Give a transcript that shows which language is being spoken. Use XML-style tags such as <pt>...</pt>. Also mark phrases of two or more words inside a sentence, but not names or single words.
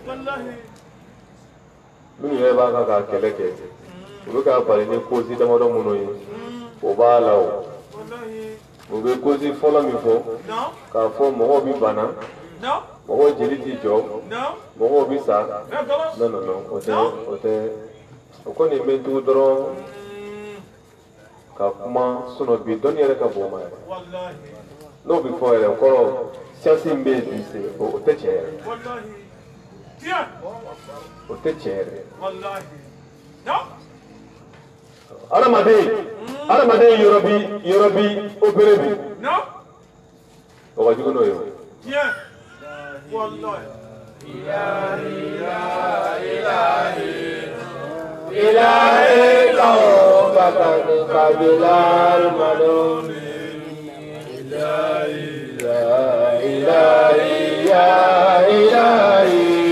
<bm>minnu yɛrɛ b'a kan ka kɛlɛ kɛ u bɛ k'a bali ni kosi damadɔ minnu ye o b'a la o u bɛ kosi fɔlɔ min fɔ k'a fɔ mɔgɔw bɛ bana mɔgɔw jeli t'i jɔ mɔgɔw bɛ sa non o tɛ o kɔni bɛ tugu dɔrɔn ka kuma bi dɔnni yɛrɛ ka bon ma yɛrɛ n'o bɛ fɔ yɛrɛ kɔrɔ siyansi min bɛ yen bi se o tɛ tiɲɛ yɛrɛ o tɛ tiɲɛ yɛrɛ adamaden yɔrɔ bi opéré bi o ka jugu n'o ye</bm> <ar>إلهي توبة قبل المنون إلهي يا إلهي يا إلهي</ar>